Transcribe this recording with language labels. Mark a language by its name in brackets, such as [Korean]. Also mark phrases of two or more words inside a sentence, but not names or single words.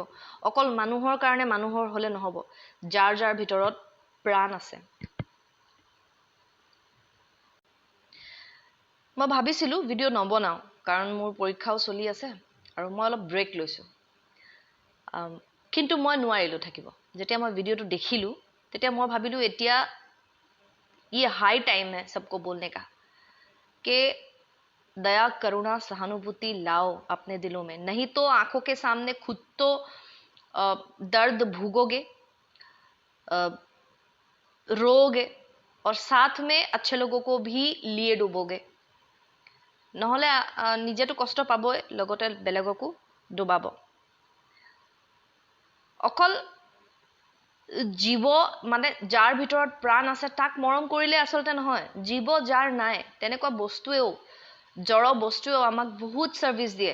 [Assamese] অকল মানুহৰ কাৰণে মানুহৰ হ'লে নহ'ব, যাৰ যাৰ ভিতৰত প্ৰাণ আছে। মই ভাবিছিলোঁ ভিডিঅ' নবনাওঁ, কাৰণ মোৰ পৰীক্ষাও চলি আছে আৰু মই অলপ ব্ৰেক লৈছোঁ। কিন্তু মই নোৱাৰিলোঁ থাকিব। যেতিয়া মই ভিডিঅ'টো দেখিলোঁ তেতিয়া মই ভাবিলোঁ এতিয়া [Hindi] ये [English] high time [Hindi] है सबको बोलने का कि दया, करुणा, सहानुभूति लाओ अपने दिलों में। नहीं तो आंखों के सामने खुद तो दर्द भोगोगे, रोगे और साथ में अच्छे लोगों को भी लिए डूबोगे। [Assamese] নহ'লে নিজেতো কষ্ট পাবই, লগতে বেলেগকো ডুবাব। অকল জীৱ মানে যাৰ ভিতৰত প্ৰাণ আছে তাক মৰম কৰিলে আচলতে নহয়। জীৱ যাৰ নাই, তেনেকুৱা বস্তুৱেও, জড় বস্তুৱেও আমাক বহুত ছাৰ্ভিচ দিয়ে।